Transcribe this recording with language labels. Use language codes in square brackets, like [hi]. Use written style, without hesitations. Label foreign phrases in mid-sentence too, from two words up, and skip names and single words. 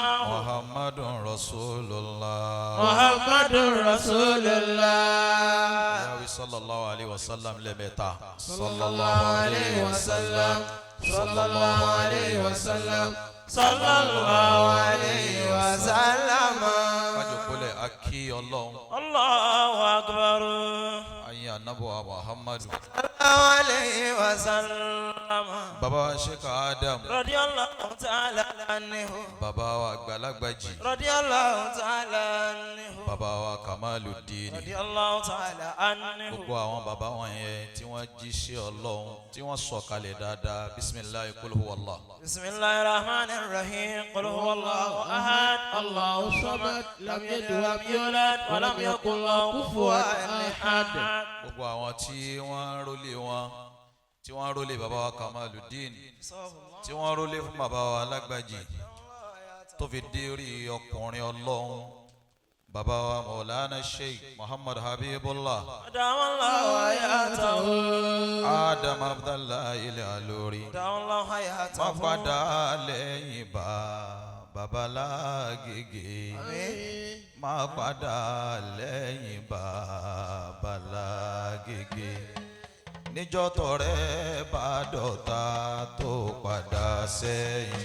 [ar] محمد رسول الله. محمد رسول الله يا صلى الله عليه وسلم لمتا. صلى الله عليه وسلم. صلى الله عليه وسلم. صلى الله عليه وسلم. [yo] kájọpọ̀lẹ̀ akí Ọlọ́run [ar] الله أكبر [yo] ayé anábọ̀ Muhammad. [ar] صلى الله عليه وسلم. [yo] bàbá wa Sheikh Adam. [ar] رضي الله تعالى عنه [yo] bàbá wa Àgbàlagbàjì. [ar] رضي الله تعالى عنه [yo] bàbá wa Kamaluddin. [ar] رضي الله تعالى عنه [yo] gbogbo àwọn bàbá wọn yẹn tí wọ́n jíṣẹ́ Ọlọ́run tí wọ́n sọ̀kalẹ̀ dáadáa [ar] بسم الله قل هو الله. بسم الله الرحمن الرحيم قل هو الله أحد الله الصمد لم يلد ولم يولد ولم يكن له كفوا أحد. [yo] gbogbo àwọn tí wọ́n ń rólé wọn tí wọ́n ń rólé bàbá wa Kamaluddin tí wọ́n ń rólé fún bàbá wa Alágbàjì tó fi dé orí ọkùnrin Ọlọ́run bàbá wa Maulana Sheikh Muhammad Habibullah [ar] أدام الله حياته Adam Abdullahi Al-Alori. أدام الله حياته [yo] wọ́n padà lẹ́yìn babalágége. máa padà lẹ́yìn babalágége. níjọ́ tọ̀rẹ́ bá dọ̀tá tó padà sẹ́yìn.